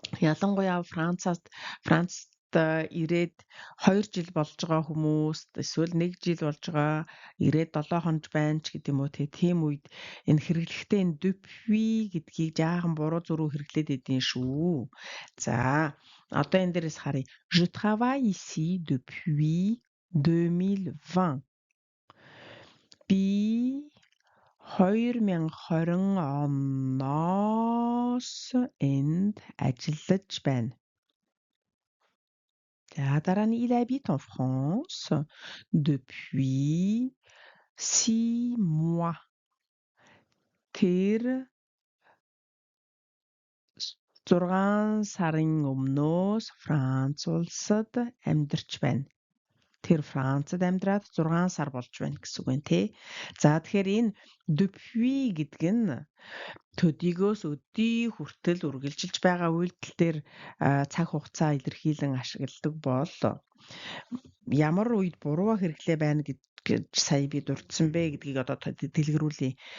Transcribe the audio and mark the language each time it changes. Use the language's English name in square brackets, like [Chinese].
[Mongolian] Ялангуяа Францад ирээд 2 жил болж байгаа хүмүүс эсвэл 1 жил болж байгаа ирээд 7 хоног байна ч гэдэг юм уу тийм үед энэ хэрэглэхдээ энэ depuis гэдгийг жаахан буруу зуруу хэрэглээд идэв шүү. За одоо энэ дээрээс харъя. [French] Je travaille ici depuis 2020. [Mongolian] Би 2020 оноос энд ажиллаж байна. За дараа нь [French] il habite en France depuis 6 mois. [Mongolian] Тэр 6 сарын өмнөөс Франц улсад амьдарч байна. Тэр Францад амьдраад 6 сар болж байна гэсэн үг байна тий. За тэгэхээр энэ depuis гэдэг нь төдийгөөс өдий хүртэл үргэлжилж байгаа үйлдэл дээр цаг хугацаа илэрхийлэн ашигладаг бол ямар үед буруу хэрэглээ байна гэж сая би дурдсан бэ гэдгийг одоо дэлгэрүүлье.